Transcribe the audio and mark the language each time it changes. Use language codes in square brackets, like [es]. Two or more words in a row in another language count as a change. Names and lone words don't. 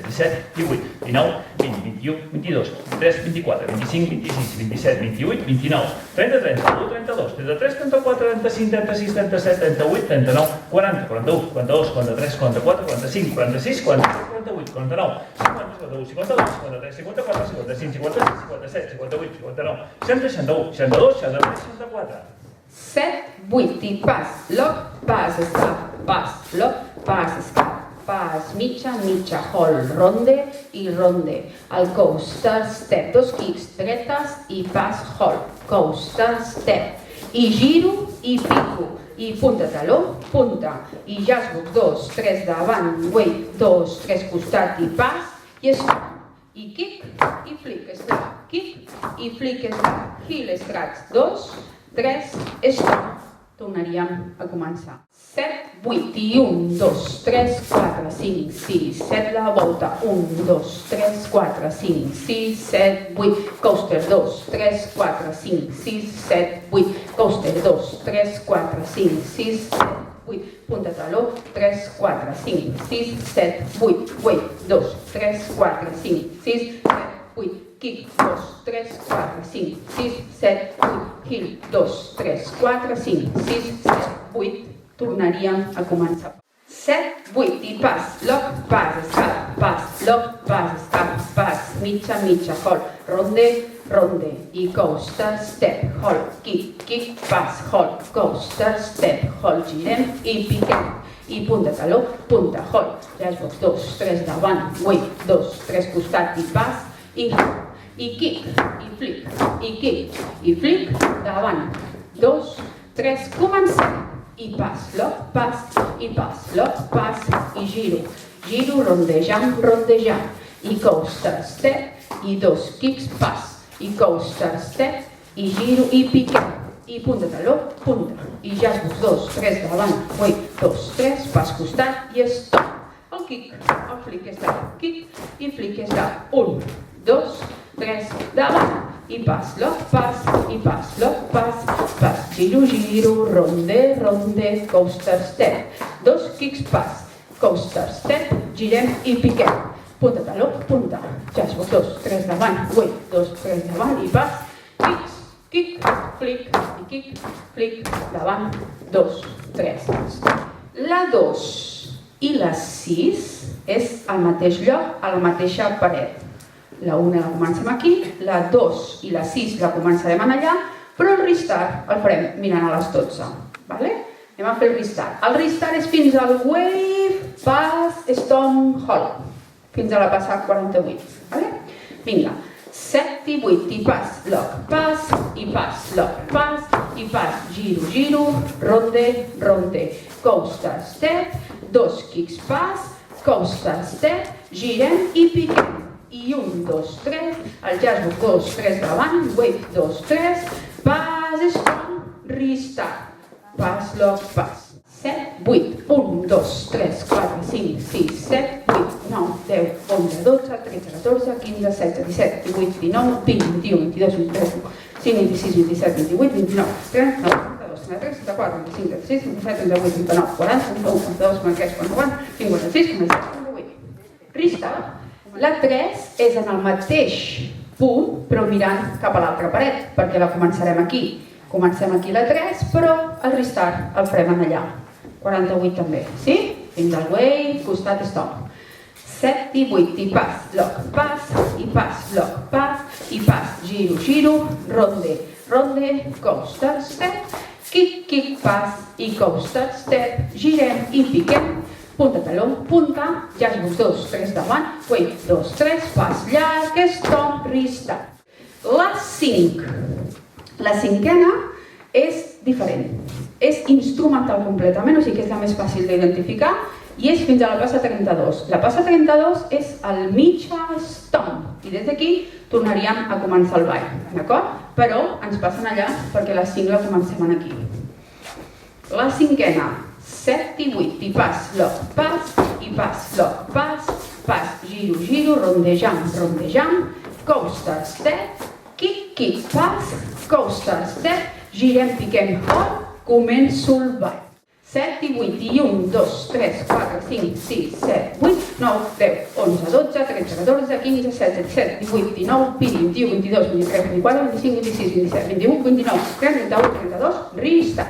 [ca] 17, 18, 19, 20, 21, 22, 23, 24, 25, 26, 27, 28, 29, 30, 31, 32, 33, 34, 35, 36, 37, 38, 39, 40, 41, 42, 43, 44, 45, 46, 47, 48, 49, 50, 51, 52, 53, 54, 55, 56, 57, 58, 59, 60, 61, 62, 63, 64. 7, 8 i pas, loc, pas, escap, pas, loc, pas, escap, pas, mitja, mitja, hold, ronde i ronde, el [en] coaster, step, 2 kicks, [ca] dretes i pas, [en] hold, coaster, step, [ca] i giro i pico, i punta taló, punta, i jazzbox, 2, 3 davant, wave, 2, 3 costat i pas, i stop, i kick, i [en] flick, slap, kick, [ca] i [en] flick, slap, heel, scratch, [ca] 2, 3, stop. Tornaríem a començar. 7, 8 i 1, 2, 3, 4, 5, 6, 7, la volta, 1, 2, 3, 4, 5, 6, 7, 8, coaster, 2, 3, 4, 5, 6, 7, 8, coaster, 2, 3, 4, 5, 6, 7, 8, punta taló, 3, 4, 5, 6, 7, 8, wave, 2, 3, 4, 5, 6, 7, 8, kick, 2, 3, 4, 5, 6, 7, 8, heel, 2, 3, 4, 5, 6, 7, 8, tornaríem a començar. 7, 8 i pas, loc, pas, escap, pas, loc, pas, escap, pas, mitja, mitja, hold, ronde, ronde, i [en] coaster, step, hold, kick, kick, [ca] pas, [en] hold, coaster, step, hold, [ca] girem i piquem, i punta taló, punta, [en] hold, jazzbox, [ca] 2, 3 davant, wave, 2, 3 costat i pas, i kick, i flick, i kick, i flick, davant, 2, 3, comencem, i pas, loc, pas, i pas, loc, pas, i giro, giro, rondejam, rondejam, i [en] coaster, step, [ca] i 2 kicks, pas, i [en] coaster, step, [ca] i giro, i piquem, i punta taló, punta, i jazzbox, 2, 3 davant, wave, 2, 3, pas costat, i stop, el kick, el flick està, kick, i flick està, 1, 2, 3, davant, i pas, loc, pas, i pas, loc, pas, pas, giro, giro, ronde, ronde, [en] coaster, step, 2 kicks, [ca] pas, [en] coaster, step, [ca] girem i piquem, punta taló, punta, jazzbox, 2, 3 davant, wave, 2, 3 davant, i pas, [en] kicks, kick, flick, [ca] i [en] kick, flick, [ca] davant, 2, 3, la 2 i la 6 és al mateix lloc, a la mateixa paret. La 1 la comencem aquí, la 2 i la 6 la començarem allà, però el restart el farem mirant a les 12. Vale? Anem a fer el restart. El restart és fins al [en] wave, pass, stomp, hold. [ca] Fins a la passada 48. Vale? Vinga. 7 i 8 i pas, loc, pas, i pas, loc, pas, i pas, giro, giro, ronde, ronde, [en] coaster, step, 2 kicks, [ca] pas, [en] coaster, step, [ca] girem i piquem. I 1, 2, 3, el jazzbox, 2, 3 davant, wave, 2, 3, pas, [en] stomp, restart, [ca] pas, loc, pas. 7, 8, 1, 2, 3, 4, 5, 6, 7, 8, 9, 10, 11, 12, 13, 14, 15, 16, 17, 18, 19, 20, 21, 22, 23, 25, 26, 27, 28, 29, 30, 31, 32, 33, 34, 35, 36, 37, 38, 39, 40, 41, 42, 43, 44, 56, 57, 58. Restart. La 3 és en el mateix punt, però mirant cap a l'altra paret, perquè la començarem aquí. Comencem aquí la 3, però el restart el farem en allà. 48 també, sí? Fins al wave, costat, stop. 7 i 8, i pas, lock, pas, i pas, lock, pas, i pas, giro, giro, ronde, ronde, [en] coaster, step, kick, kick, [ca] pas, i [en] coaster, step, [ca] girem i piquem, punta taló, punta, jazz 2, 3 davant, wave, 2, 3, pas llarg, [en] stop, restart. [ca] La 5. La 5ena és diferent. És instrumental completament, o sigui que és la més fàcil d'identificar, i és fins a la passa 32. La passa 32 és el mitja stomp, i des d'aquí tornaríem a començar el ball, d'acord? Però ens passen allà perquè la 5 la comencem aquí. La 5ena, 7 i 8, i pas, lock, pas, i pas, lock, pas, giro, giro, rondejam, [en] coaster, step, kick, kick, [ca] pas, [en] coaster, step, [ca] girem, piquem, hold, començo el ball. 7 i 8, i 1, 2, 3, 4, 5, 6, 7, 8, 9, 10, 11, 12, 13, 14, 15, 16, 17, 18, 19, 20, 21, 22, 23, 24, 25, 26, 27, 21, 29, 30, 31, 32, restart.